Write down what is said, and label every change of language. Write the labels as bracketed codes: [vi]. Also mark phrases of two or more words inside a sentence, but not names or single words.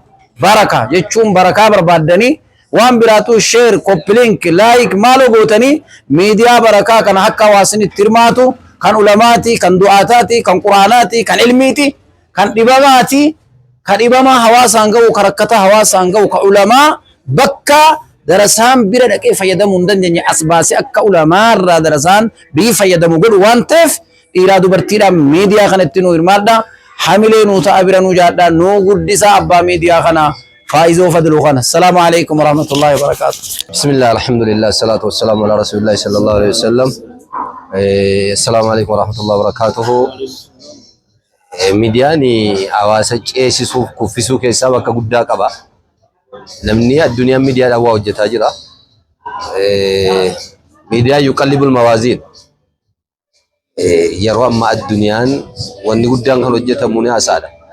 [om] Baraka jechuun barakaa barbaaddanii waan biraatu sheer koppilink laayik maaloo gootanii miidiyaa barakaa kana akka hawaasni itti hirmaatu kan ulamaati kan du'aataati kan quraanaati kan ilmiiti kan dhibamaati kan dhibamaa hawaasaan ga'u kan rakkataa hawaasaan ga'u kan ulamaa bakka darasaan bira dhaqee fayyadamuu hin dandeenye as baasee akka ulamaa irraa darasaan bii fayyadamu godhu waan ta'eef dhiiraa dubartiidhaan miidiyaa kanatti nu hirmaadha. Hamilee nu ta'a bira nu jaadha nu guddisaa abbaa miidiyaa kana faayizoo fadlu kana. [ar] السلام عليكم ورحمة الله وبركاته. بسم الله الحمد لله الصلاة والسلام على رسول الله صلى الله عليه وسلم. السلام عليكم ورحمة الله وبركاته. [om] Miidiyaan hawaasa ceesisuuf kuffisuu keessaa bakka guddaa qaba. Namni addunyaan miidiyaadhaan waa hojjetaa jira. Miidiyaan [ar] يقلب الموازين. [om] Yeroo amma addunyaan wanni guddaan kan hojjetamu ni haasaadha.